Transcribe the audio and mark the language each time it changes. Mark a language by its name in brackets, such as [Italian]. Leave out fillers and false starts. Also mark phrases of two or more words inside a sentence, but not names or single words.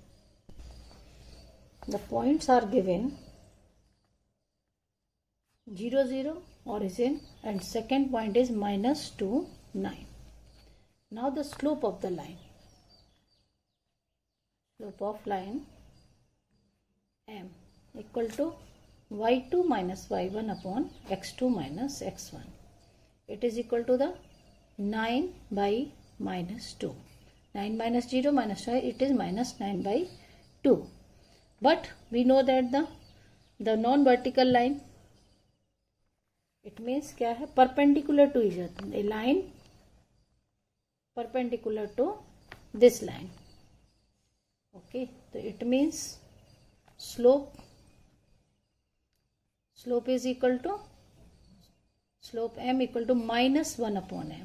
[English] The points are given 0, 0 origin and second point is minus 2, 9. Now the slope of the line. Slope of line m equal to y2 minus y1 upon x2 minus x1. It is equal to the 9 by minus 2. 9 minus 0 minus 5, it is minus 9 by 2. But we know that the non-vertical line, it means [Hindi] क्या है [English] perpendicular to each other. A line perpendicular to this line. Okay, so it means slope is equal to slope m equal to minus 1 upon m.